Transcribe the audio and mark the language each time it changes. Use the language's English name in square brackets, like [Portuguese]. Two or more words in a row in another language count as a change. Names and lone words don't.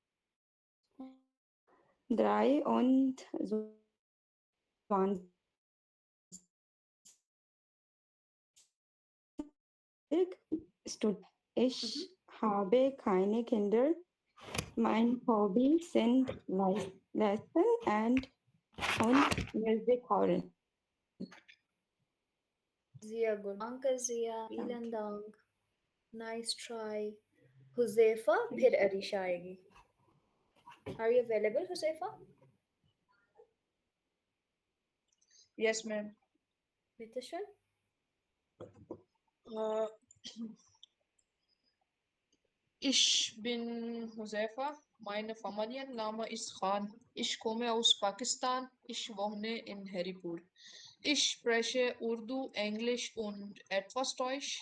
[German] 23 Ich habe keine Kinder. Mein Hobby sind Lesen und Musik hören. Sehr gut. Danke sehr. [English] Thank [German] Vielen [English] you. Dank. Nice try. [Hindi] हुज़ैफ़ा फिर अरीशा आएगी. [English] Are you available, हुज़ैफ़ा? Yes, ma'am. [German] बिtte schön. Uh, Ich bin Josefa. Meine Familienname ist Khan. Ich komme aus Pakistan. Ich wohne in Haripur. Ich spreche Urdu, Englisch und etwas Deutsch.